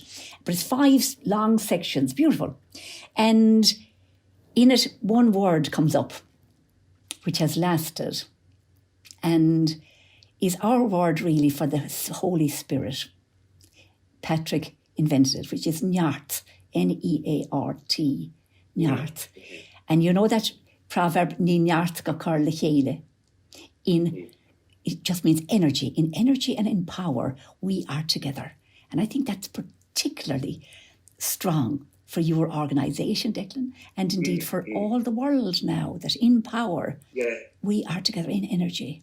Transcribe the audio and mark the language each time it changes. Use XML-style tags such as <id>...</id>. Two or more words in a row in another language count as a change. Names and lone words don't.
<en>But it's 5 long sections, beautiful. And in it, one word comes up, which has lasted and is our word really for the Holy Spirit. Patrick invented it, which is Neart, Neart, Neart. And you know that proverb,</en> <ga>Ní Neart go cur le chéile?</ga> <en>It just means energy. In energy and in power, we are together. And I think that's particularly strong for your organisation, Declan, and indeed for all the world now, that in power, we are together in energy.</en>